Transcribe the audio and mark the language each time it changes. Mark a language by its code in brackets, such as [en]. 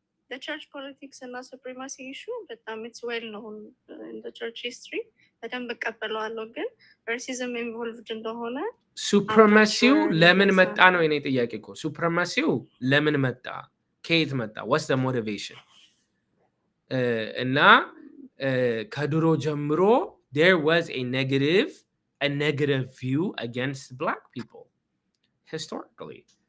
[en] the church politics and supremacy issue [am] በጣም [en] it's well known in the church history [am] በደንብ እቀበለዋለሁ። ግን [en] racism involved [am] እንደሆነ ሱፕሪማሲው ለምን መጣ ነው የኔ ጥያቄ እኮ። ሱፕሪማሲው ለምን መጣ? ከየት መጣ? [en] what's the motivation? [am] እና ከድሮ ጀምሮ [en] there was a negative view against black people historically.